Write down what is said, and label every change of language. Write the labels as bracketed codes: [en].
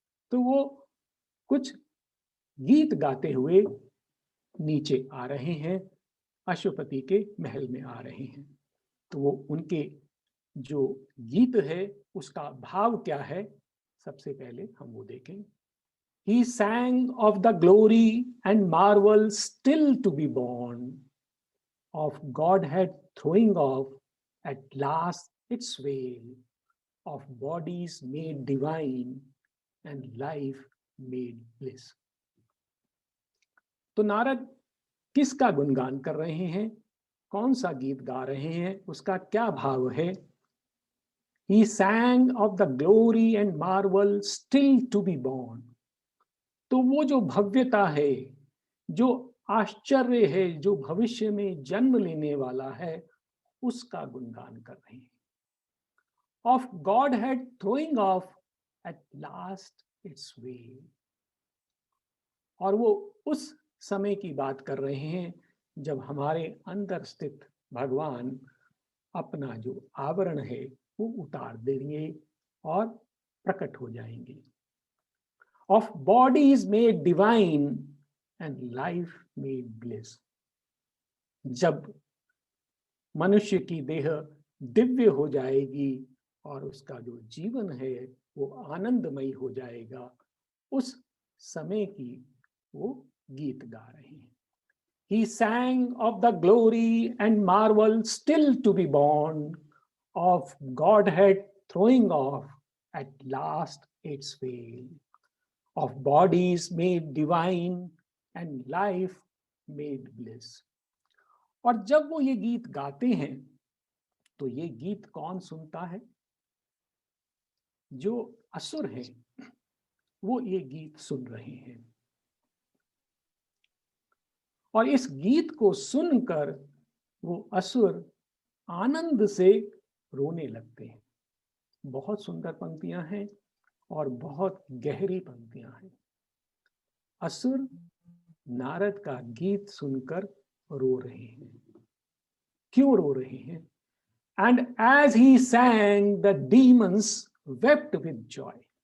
[hi] तो वो कुछ गीत गाते हुए नीचे आ रहे हैं, अशुपति के महल में आ रहे हैं। तो वो उनके जो गीत है उसका भाव क्या है, सबसे पहले हम वो देखें। [en] He sang of the glory and marvel still to be born, of Godhead throwing off at last its veil, of bodies made divine and life made bliss. [hi] तो नारद किसका गुणगान कर रहे हैं, कौन सा गीत गा रहे हैं, उसका क्या भाव है? [en] He sang of the glory and marvel still to be born. [hi] तो वो जो भव्यता है, जो आश्चर्य है, जो भविष्य में जन्म लेने वाला है, उसका गुणगान कर रहे हैं। [en] Of Godhead throwing off at last its veil. [hi] और वो उस समय की बात कर रहे हैं जब हमारे अंदर स्थित भगवान अपना जो आवरण है वो उतार देंगे और प्रकट हो जाएंगे। [en] Of bodies made divine and life made bliss. [hi] जब मनुष्य की देह दिव्य हो जाएगी और उसका जो जीवन है वो आनंदमयी हो जाएगा, उस समय की वो गीत गा रहे हैं। [en] He sang of the glory and marvel still to be born, of Godhead throwing off at last its veil, of bodies made divine and life made bliss। [hi] और जब वो ये गीत गाते हैं तो ये गीत कौन सुनता है? जो असुर हैं वो ये गीत सुन रहे हैं, और इस गीत को सुनकर वो असुर आनंद से रोने लगते हैं। बहुत सुंदर पंक्तियां हैं और बहुत गहरी पंक्तियां हैं। असुर नारद का गीत सुनकर रो रहे हैं। क्यों रो रहे हैं? [en] And as he sang the demons wept with joy।